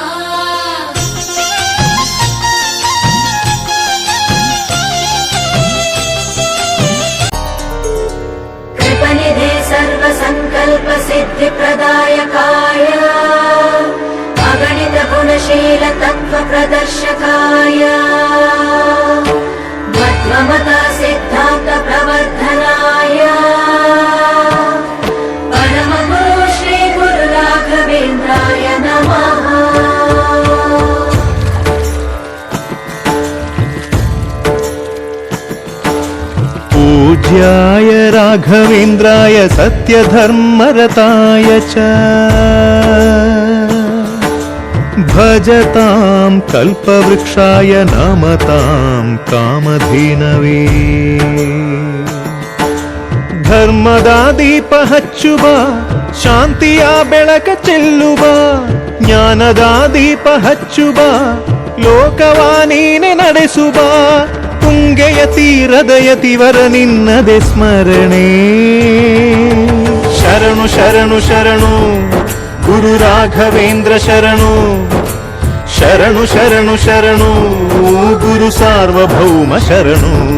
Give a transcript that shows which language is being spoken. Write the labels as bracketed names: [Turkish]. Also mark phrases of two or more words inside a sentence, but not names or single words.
[Sanskrit] ಕೃಪನಿಧಿ ಸರ್ವ ಸಂಕಲ್ಪ ಸಿದ್ಧಿ ಪ್ರದಾಯಕಾಯ ಅಗಣಿತ ಗುಣಶೀಲ ತತ್ವ ಪ್ರದರ್ಶಕಾಯ ಮತ ಸಿದ್ಧಾಂತ ಪ್ರವರ್ಧನಾಯ ಪರಮ ಗುರು ಶ್ರೀ ಗುರು ರಾಘವೇಂದ್ರಾಯ ನಮಃ. पूज्याय राघवेन्द्राय सत्यधर्मरताय च भजतां कल्पवृक्षाय नमतां कामधेनवे. [Kannada] ಧರ್ಮದ ದೀಪ ಹಚ್ಚುವ ಶಾಂತಿಯ ಬೆಳಕ ಚೆಲ್ಲುವ ಜ್ಞಾನದ ದೀಪ ಹಚ್ಚುವ ಲೋಕವ ನೀನೆ ನಡೆಸುವ ತುಂಗೆಯ ತೀರದ ಯತಿವರ ನಿನ್ನದೆ ಸ್ಮರಣೆ. ಶರಣು ಶರಣು ಶರಣು ಗುರು ರಾಘವೇಂದ್ರ ಶರಣು ಶರಣು ಶರಣು ಶರಣು ಗುರು ಸಾರ್ವಭೌಮ ಶರಣು.